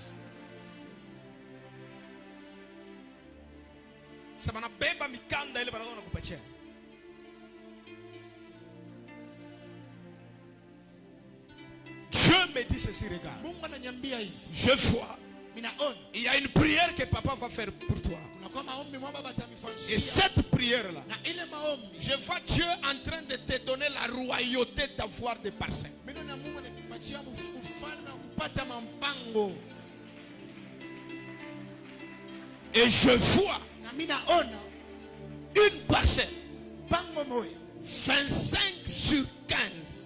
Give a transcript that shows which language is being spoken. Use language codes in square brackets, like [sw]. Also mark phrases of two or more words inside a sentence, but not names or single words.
[sw] Sasa banabeba mikanda ile banaona kupatia. [fr] Dieu me dit ceci, regarde. [sw] Mungu ananiambia hivi. [fr] Je vois. Il y a une prière que papa va faire pour toi. Et cette prière-là, je vois Dieu en train de te donner la royauté d'avoir des parcelles. Et je vois une parcelle 25 sur 15.